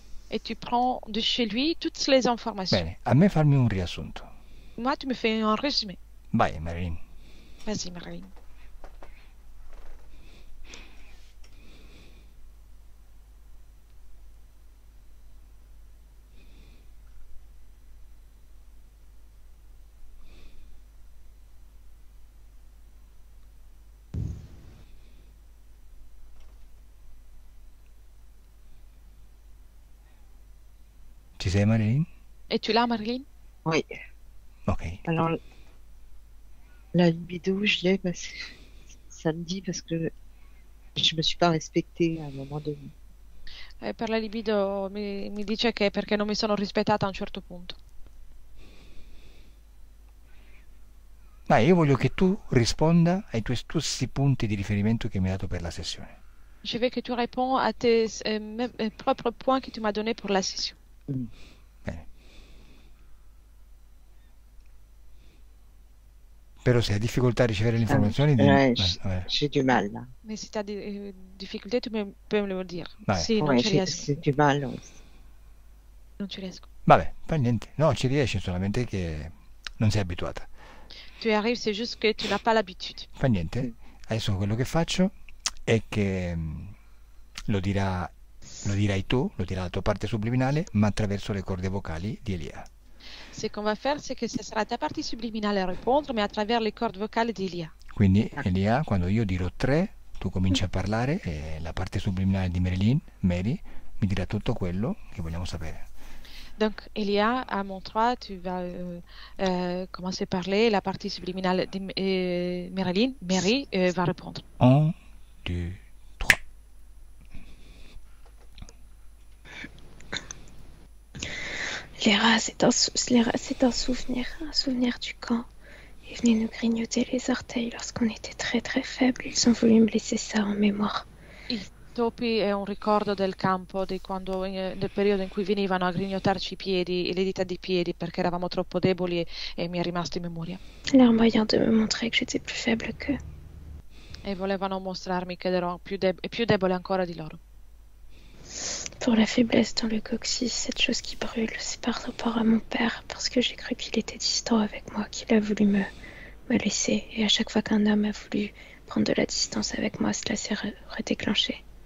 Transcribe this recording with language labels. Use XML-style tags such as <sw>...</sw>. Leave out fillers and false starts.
<fr>Et tu prends de chez lui toutes les informations.</fr> <it>Bene, a me farmi un riassunto.</it> <fr>Moi, tu me fais un résumé.</fr> <it>Vai, Marilyn.</it> <fr>Vas-y, Marilyn.</fr> <it>Ci sei, Marilyn?</it> <fr>Et tu l'as, Marilyn? Oui. Ok. Alors, la libido, je l'ai samedi parce que je me suis pas respectée à un moment donné.</fr> <it>Per la libido mi dice che è perché non mi sono rispettata a un certo punto. Ma io voglio che tu risponda ai tuoi stessi punti di riferimento che mi hai dato per la sessione.</it> <fr>Je veux que tu réponds à tes propres points que tu m'as donnés pour la session.</fr> <it>Bene. Però se hai difficoltà a ricevere le informazioni,</it> <fr>Ouais,</fr> <it>vabbè.</it> <fr>j'ai du mal là. Mais si tu as des difficultés, peux me le dire.</fr> <it>Vai. Sì, non</it> <fr>Ouais,</fr> <it>ci riesco.</it> <fr>c'est du mal. Ouais.</fr> <it>Non ci riesco. Vabbè, fa niente. No, ci riesci, solamente che non sei abituata.</it> <fr>Tu y arrives, c'est juste que tu n'as pas l'habitude.</fr> <it>Fa niente. Adesso quello che faccio è che lo dirai tu, lo dirà la tua parte subliminale, ma attraverso le corde vocali di Elia.</it> <fr>Ce qu'on va faire, c'est que ce sera ta partie subliminale à répondre, mais à travers les cordes vocales d'Elia.</fr> <it>Quindi Elia, quando io dirò 3, tu cominci a parlare e la parte subliminale di Marilyn, Mary, mi dirà tutto quello che vogliamo sapere.</it> <fr>Donc, Elia, à mon 3, tu vas commencer à parler. La partie subliminale de Mary, va répondre. 1, 2, 3. Les rats, c'est un souvenir du camp. Ils venaient nous grignoter les orteils lorsqu'on était très très faibles. Ils ont voulu me laisser ça en mémoire.</fr> <it>I topi è un ricordo del campo, di quando, del periodo in cui venivano a grignotarci i piedi e le dita dei piedi perché eravamo troppo deboli e mi è rimasto in memoria.</it> <fr>Leur moyen de me montrer que j'étais plus faible qu'eux.</fr> <it>E volevano mostrarmi che ero più debole ancora di loro.</it> <fr>Pour la faiblesse dans le coccyx, cette chose qui brûle, c'est par rapport à mon père, parce que j'ai cru qu'il était distant avec moi, qu'il a voulu me laisser. Et à chaque fois qu'un homme a voulu prendre de la distance avec moi, cela s'est redéclenché.</fr>